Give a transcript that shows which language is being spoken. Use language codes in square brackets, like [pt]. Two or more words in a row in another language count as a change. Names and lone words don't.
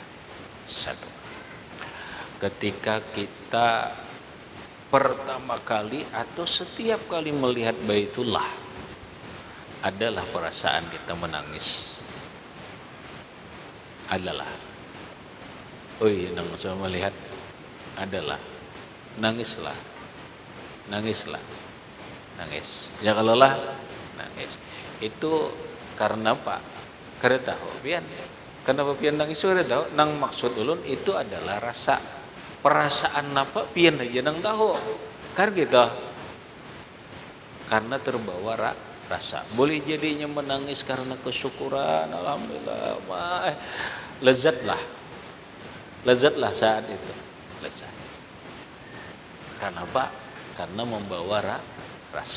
[id] Satu, ketika kita pertama kali atau setiap kali melihat Baitullah, adalah perasaan kita menangis. Adalah. Nang saya melihat adalah nangislah. Nangis. Ya kalau lah nangis. Itu karena apa? [bjn] Kada tahu pian. Kenapa pian nangis kada tahu? Nang maksud ulun itu adalah rasa. Perasaan apa pian aja nang tahu. [id] Kan gitu. Karena terbawa rasa. Boleh jadinya menangis karena kesyukuran, alhamdulillah. Lezatlah saat itu. Lezat. Kenapa? Karena membawa rasa.